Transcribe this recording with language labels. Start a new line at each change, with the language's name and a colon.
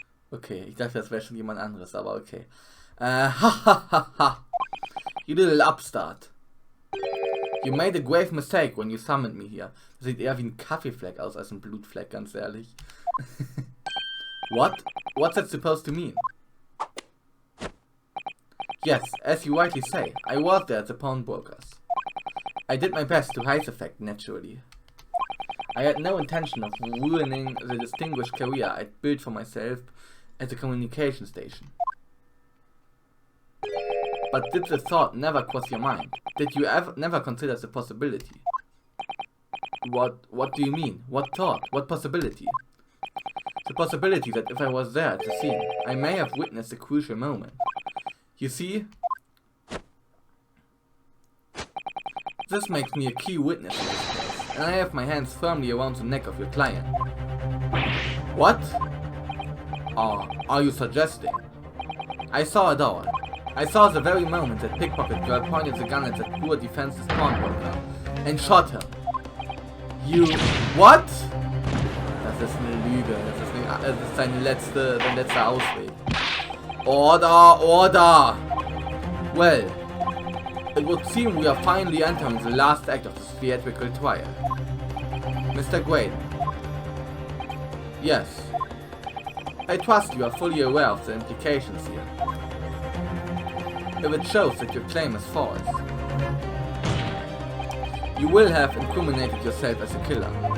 German: Okay, ich dachte, das wäre schon jemand anderes, aber okay.
English: Ha. You little upstart. You made a grave mistake when you summoned me here.
German: Das sieht eher wie ein Kaffeefleck aus als ein Blutfleck, ganz ehrlich.
English: What? What's that supposed to mean? Yes, as you rightly say, I was there at the pawnbrokers. I did my best to hide the fact, naturally. I had no intention of ruining the distinguished career I'd built for myself at the communication station. But did the thought never cross your mind? Did you never consider the possibility? What do you mean? What thought? What possibility? The possibility that if I was there at the scene, I may have witnessed a crucial moment. You see, this makes me a key witness in this case, and I have my hands firmly around the neck of your client. What? Are you suggesting? I saw it all. I saw the very moment that pickpocket girl pointed the gun at that poor defenseless pawnbroker and shot him. You... What?
German: Das ist eine Lüge. Das ist dein letzter Ausweg.
English: Order! Well, it would seem we are finally entering the last act of this theatrical trial. Mr. Graydon. Yes. I trust you are fully aware of the implications here. If it shows that your claim is false, you will have incriminated yourself as a killer.